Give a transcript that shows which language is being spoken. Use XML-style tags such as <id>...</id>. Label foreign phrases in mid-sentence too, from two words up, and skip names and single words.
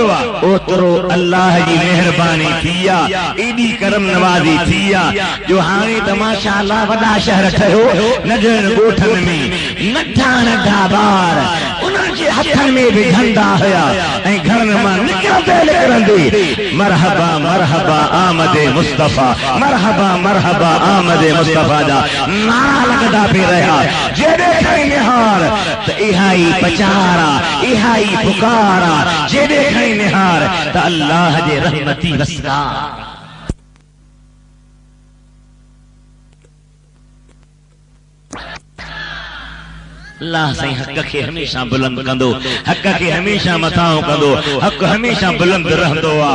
<sd>ओतिरो अल्लाह जी महिरबानी थी आहे, एॾी करम नवाज़ी थी आहे जो हाणे त माशाअल्लाह वॾा शहर ठहियो, नंढनि ॻोठनि में नंढा नंढा ॿार उन्हनि जे हथनि में बि झंडा हुया ऐं घरनि मां निकिरंदे</sd> <ur>مرحبا مرحبا آمدِ مصطفیٰ, مرحبا مرحبا آمدِ مصطفیٰ</ur> <sd>जा नारा लॻंदा पिया रहिया। जेॾे खणी निहार त इहा ई पचारा, इहा ई पुकारा, जेॾे खणी निहार त अल्लाह जे रहमती वसरा। अल्लाह साईं हक़ खे हमेशा बुलंद कंदो, हक़ खे हमेशा मथां कंदो, हक़ हमेशा बुलंद रहंदो आहे।</sd>